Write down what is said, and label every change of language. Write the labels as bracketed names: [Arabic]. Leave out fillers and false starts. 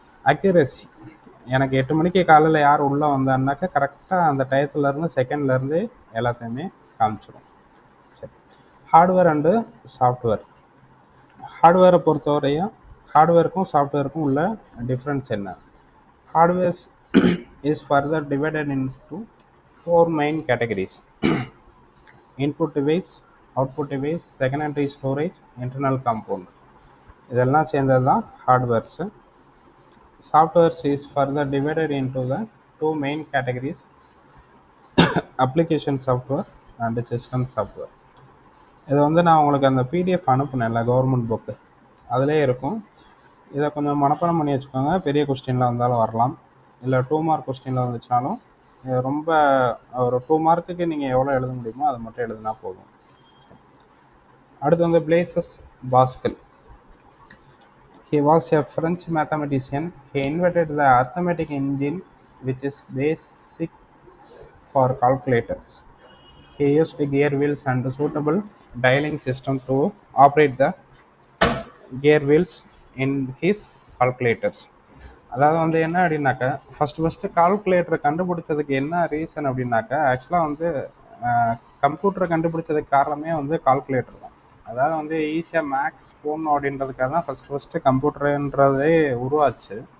[Tamil] Accuracy, எனக்கு 8 மணிக்கு காலையில் யார் உள்ளே வந்தான்னாக்கா கரெக்டாக அந்த டயத்துலேருந்து செகண்ட்லேருந்து எல்லாத்தையுமே காமிச்சிடும். சரி. Hardware and software. ஹார்ட்வேரை பொறுத்தவரையும் ஹார்ட்வேருக்கும் சாஃப்ட்வேருக்கும் உள்ள டிஃப்ரென்ஸ் என்ன? [English] Hardware is further divided into 4 main categories: input device, output device, secondary storage, internal compound. [Tamil] இதெல்லாம் சேர்ந்தது தான் hardwares. [English] Softwares is further divided into the 2 main categories: application software and system software. [Tamil] இது வந்து நான் உங்களுக்கு அந்த பிடிஎஃப் அனுப்புனேன்ல, கவர்மெண்ட் புக்கு, அதிலே இருக்கும். இதை கொஞ்சம் மனப்பாடம் பண்ணி வச்சுக்கோங்க. பெரிய கொஸ்டினில் வந்தாலும் வரலாம், இல்லை 2 மார்க் கொஸ்டினில் வந்துச்சுனாலும். ரொம்ப ஒரு 2 மார்க்குக்கு நீங்கள் எவ்வளோ எழுத முடியுமோ அதை மட்டும் எழுதினா போதும். அடுத்து வந்து places pascal. [English] He was a French mathematician. He invented the arithmetic engine, which is basic for calculators. He used gear wheels and suitable dialing system to operate the gear wheels in his calculators. [Tamil] அதாவது வந்து என்ன அப்படின்னாக்கா, first கால்குலேட்டரை கண்டுபிடிச்சதுக்கு என்ன reason அப்படின்னாக்கா, ஆக்சுவலாக வந்து கம்ப்யூட்டரை கண்டுபிடிச்சதுக்கு காரணமே வந்து கால்குலேட்டர் தான். அதாவது வந்து ஈஸியாக மேக்ஸ் போகணும் அப்படின்றதுக்காக தான் ஃபஸ்ட்டு கம்ப்யூட்டருன்றதே உருவாச்சு.